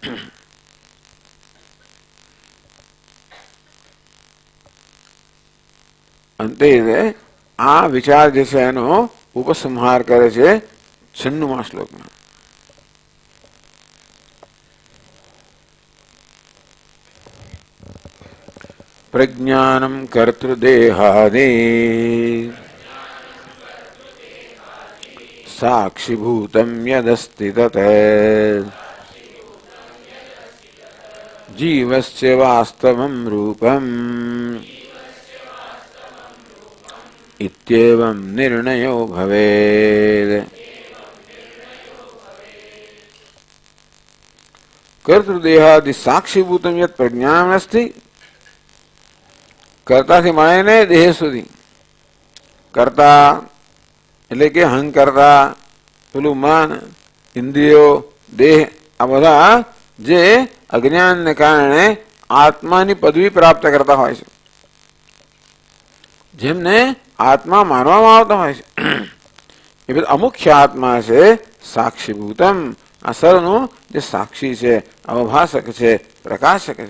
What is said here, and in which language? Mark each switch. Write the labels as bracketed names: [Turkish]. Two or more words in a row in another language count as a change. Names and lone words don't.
[Gujarati] અંતે આ વિચાર જે છે એનો ઉપસંહાર કરે છે 96મા શ્લોકમાં. [Sanskrit] प्रज्ञानम कर्तृदेहादि साक्षिभूतं यदस्ति तत् जीवस्य वास्तवं रूपम् इत्येवं निर्णयो भवेत्। कर्तृदेहादि साक्षीभूतं यत् प्रज्ञानम् अस्ति, [Gujarati] कर्ताથી માંડીને દેહ સુધી, કર્તા એટલે કે અહંકર્તા, પેલું મન, ઇન્દ્રિયો, દેહ, આ બધા જે અજ્ઞાનને કારણે આત્માની પદવી પ્રાપ્ત કરતા હોય છે, જેમને આત્મા માનવામાં આવતા હોય છે, એ બધા અમુખ્ય આત્મા છે સાક્ષીભૂતમ, આ સર્વનું જે સાક્ષી છે, અવભાષક છે, પ્રકાશક છે.